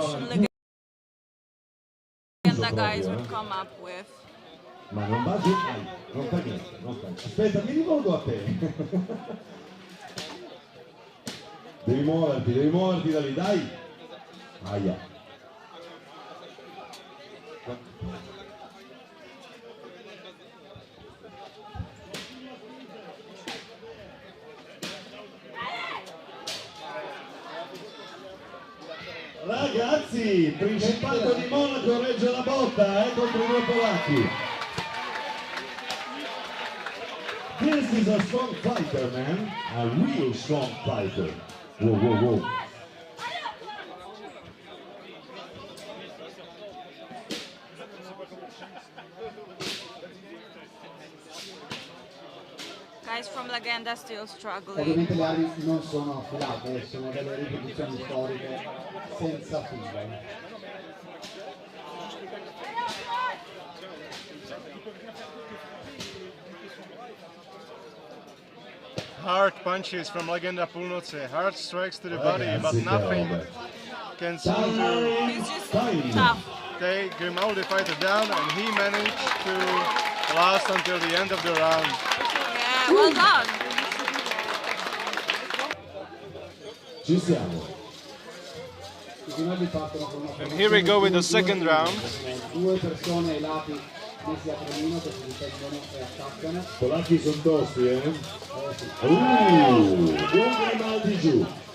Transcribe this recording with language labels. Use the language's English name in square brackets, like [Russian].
[English] solution Legenda guys would come up with. [Italian] Ma non va giù, non fa niente. Aspetta, mi rivolgo a te. Devi muoverti da lì, dai. Aia. Ragazzi, Principato di Monaco regge la botta contro i due polacchi. [English] This is a strong fighter, man. A real strong fighter. Whoa. Guys from Legenda still struggling. [Italian] Ovviamente le armi non sono affilate, sono delle ripetizioni storiche senza filo. [English] Hard punches from Legenda Polnocy, hard strikes to the body, but nothing can seem to He's just tough. take Grimaldi fighter down, and he managed to last until the end of the round. Yeah, well done. [Italian] Ci siamo. I Grimaldi partono con una [English] And here we go with the second round. [Italian] Due persone ai lati messi a trenino che si difendono e attaccano. Polacchi sono tosti, buon Grimaldi giù.